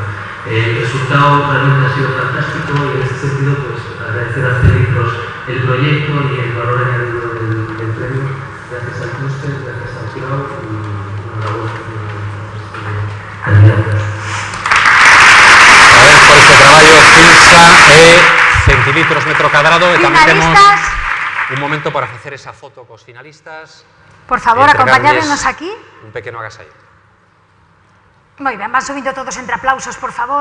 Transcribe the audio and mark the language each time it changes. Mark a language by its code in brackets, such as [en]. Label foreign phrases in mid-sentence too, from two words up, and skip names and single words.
[es] El resultado realmente ha sido fantástico y en este sentido pues agradecer a Celitros el proyecto y el valor añadido del premio. Gracias al clúster, gracias al CLAU y enhorabuena candidatos. [gl] Por este traballo Filsa e centilitros metro cadrado e tamén temos un momento para facer esa foto cos finalistas. Por favor, acompañádnos aquí. Un pequeno agasallo. Moi ben, van subindo todos entre aplausos, por favor.